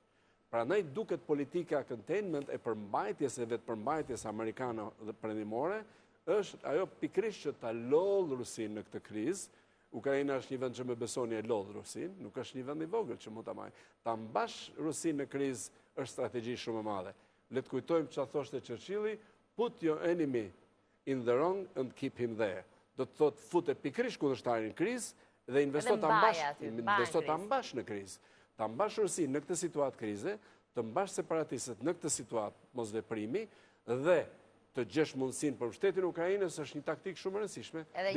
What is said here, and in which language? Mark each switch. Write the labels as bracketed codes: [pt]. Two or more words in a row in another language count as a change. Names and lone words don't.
[sq] Prandaj duket politika containment e përmbajtjes e vetë përmbajtjes amerikane dhe perëndimore është ajo pikërisht që ta lodhë Rusinë në këtë krizë. Ukraina është një vend që më besoni e lodhë Rusinë, nuk është një vend i vogël që mund ta marrë. Ta mbash Rusinë në krizë është strategji shumë e madhe. Le të kujtojmë çfarë thoshte Churchilli, [en] put your enemy in the wrong and keep him there. [sq] Do të thotë fute pikërisht kundërshtarin në krizë dhe investo ta mbash në krizë. Ta mbash Rusinë në këtë situatë krize, të mbash separatistët në këtë situatë mosveprimi dhe të gjesh mundësinë për mbështetjen e Ukrainës është një taktikë shumë e rëndësishme diplomatike.